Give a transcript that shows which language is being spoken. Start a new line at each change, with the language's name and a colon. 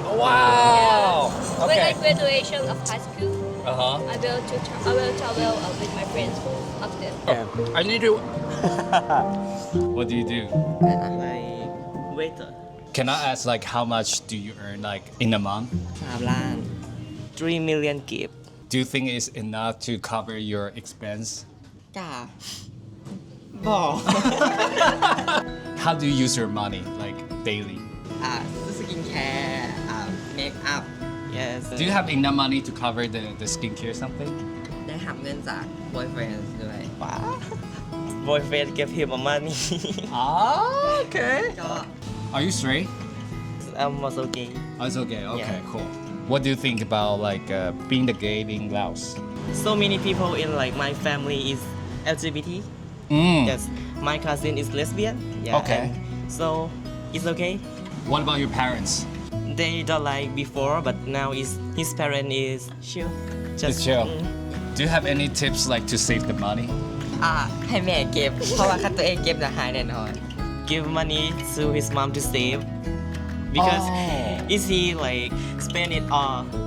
English: Wow. Yeah. When I graduation of high school, Uh-huh. I will travel with my friends up there. I need to. What do you do? like waiter. Can I ask like how much do you earn like in a month?
Thai: 3 ล้าน
English: 3 million
Thai: กีบ
English: Do you think it's enough to cover your expense?
Thai: จ้าบอก
English: How do you use your money like daily?
Thai: ซื้อสกินแคร์เมคอัพ yes
English: Do you have enough money to cover the skincare something?
Thai: ได้หับเงินจาก boyfriend ด้วยว้า
English: boyfriend give him money Ah, okay.
Thai: ก็
English: Are you straight? I'm also gay Oh, it's okay. Okay, Yeah. cool. What do you think about like being the gay in Laos? so many people in like my family is LGBT yes my cousin is lesbian yeah Okay. and so it's okay What about your parents? they don't like before but now is his parent is chill It's chill. Do you have any tips like to save the money?
Thai: ให้แม่เก็บ เพราะว่าถ้าตัวเองเก็บจะหายแน่นอน
English: give money to his mom to save because is he like spend it all